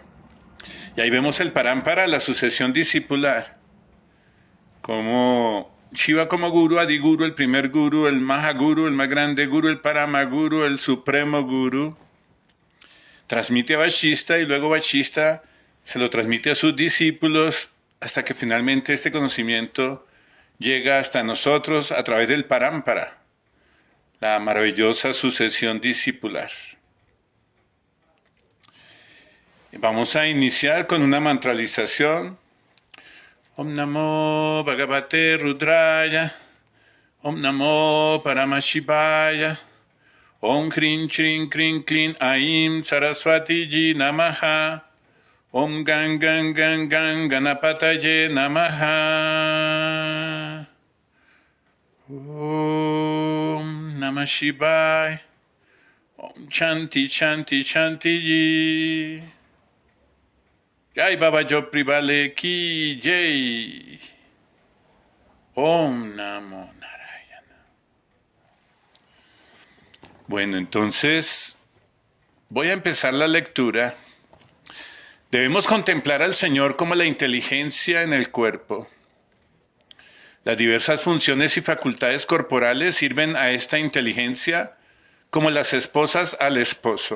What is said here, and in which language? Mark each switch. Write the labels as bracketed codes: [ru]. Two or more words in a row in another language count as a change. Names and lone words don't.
[es] Y ahí vemos el parampara, la sucesión discipular, como Shiva como guru, Adiguru, el primer guru, el Mahaguru, el más grande guru, el Paramaguru, el supremo guru, transmite a Vashista y luego Vashista se lo transmite a sus discípulos hasta que finalmente este conocimiento llega hasta nosotros a través del parampara, la maravillosa sucesión discipular. Vamos a iniciar con una mantralización. [sa] Om Namo Bhagavate Rudraya, Om Namo Paramashivaya, Om Krim Chrim Krim Klin Aim Saraswati Ji Namaha, Om Gan Gan Gan Gan Ganapataye Namaha, Om Namah Shivaya, Om Shanti Shanti Shanti Ji. [hi] Jai Baba Jopri Vale Ki Jai. [sa] Om Namo Narayana. [es] Bueno, entonces voy a empezar la lectura. Debemos contemplar al Señor como la inteligencia en el cuerpo. Las diversas funciones y facultades corporales sirven a esta inteligencia como las esposas al esposo.